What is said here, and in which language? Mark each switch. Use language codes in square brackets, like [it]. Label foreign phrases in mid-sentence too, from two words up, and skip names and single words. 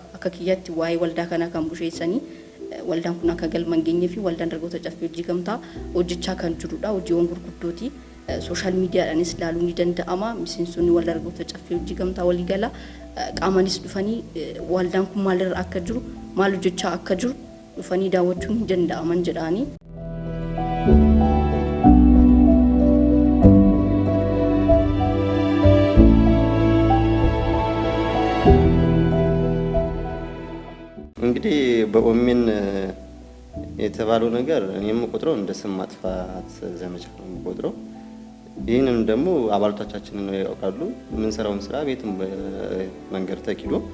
[om] Akka kiyyatti waa'ee waldaa kanaa kan busheessanii waldaan kun akka galma hin geenyee fi waldaan dargaggoota caffee hojii gamtaa hojjechaa kan jirudha. Hojiiwwan gurguddooti. [en] Sooshaal miidiyaadhaanis [om] ilaaluun ni danda'ama. Miseensonni waldaa dargaggoota caffee hojii gamtaa waliigalaa qaamanis dhufanii waldaan kun maalirra akka jiru maal hojjechaa akka jiru dhufanii daawwachuun ni danda'aman jedhaanii. [am] እንግዲህ በኦሜን የተባለው ነገር እኔም ቆጥረው እንደ ስም ማጥፋት ዘመቻ ነው ቆጥረው ይህንን ደግሞ አባላቶቻችንን ነው ያውቃሉ። የምንሰራውን ስራ ቤትም መንገድ ተኪዶ